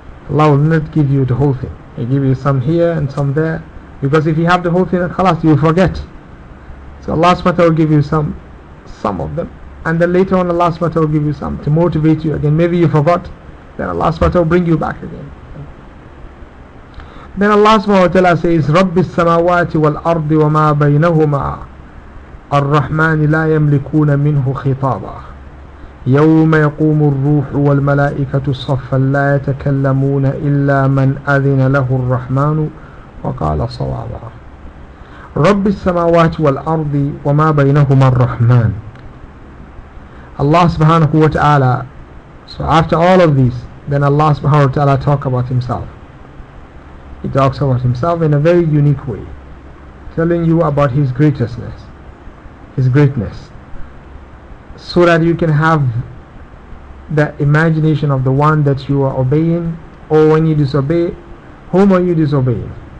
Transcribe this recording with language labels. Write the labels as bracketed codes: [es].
[en] Allah will not give you the whole thing. He give you some here and some there. Because if you have the whole thing, khalas, you forget. So Allah subhanahu wa ta'ala will give you some of them. And then later on Allah subhanahu wa ta'ala will give you some to motivate you again. Maybe you forgot, then Allah subhanahu wa ta'ala will bring you back again. [ar] Then Allah subhanahu wa ta'ala says, رَبِّ السَّمَاوَاتِ وَالْأَرْضِ وَمَا بَيْنَهُمَا الرَّحْمَنِ لَا يَمْلِكُونَ مِنْهُ خِطَابًا يَوْمَ يَقُومُ الرُّوحُ وَالْمَلَائِكَةُ صَفًّا لَا يَتَكَلَّمُونَ إِلَّا مَنْ أَذِنَ لَهُ الرَّحْمَنُ وَقَالَ صَوَابًا رَبِّ السَّمَاوَاتِ وَالْأَرْضِ وَمَا بَيْنَهُمَا الرَّحْمَنِ. [en] Allah subhanahu wa ta'ala, so after all of these, then Allah subhanahu wa ta'ala talk about himself. He talks about himself in a very unique way, telling you about his greatness, his greatness, so that you can have the imagination of the one that you are obeying, or when you disobey, whom are you disobeying?